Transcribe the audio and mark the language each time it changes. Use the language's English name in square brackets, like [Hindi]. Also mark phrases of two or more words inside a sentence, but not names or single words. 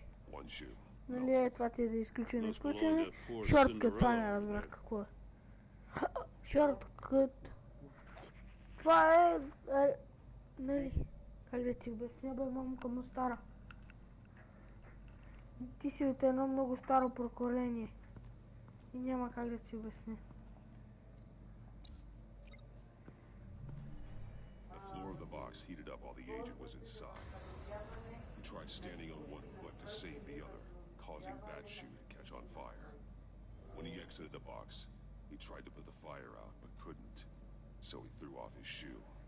[English] One shoe. [Bulgarian] Нали е, това ти е за изключване, изключване. Шорткът, това не разбрах какво е. Шорткът. Това е... нали, как да ти обясня, бе, мамка му стара. Ти си от едно много старо поколение. И няма как да ти обясня. [English] The floor of the box heated up while the agent was inside. He tried standing on one foot to save the other, causing that shoe to catch on fire. When he exited the box, he tried to put the fire out, but couldn't, so he threw off his shoe.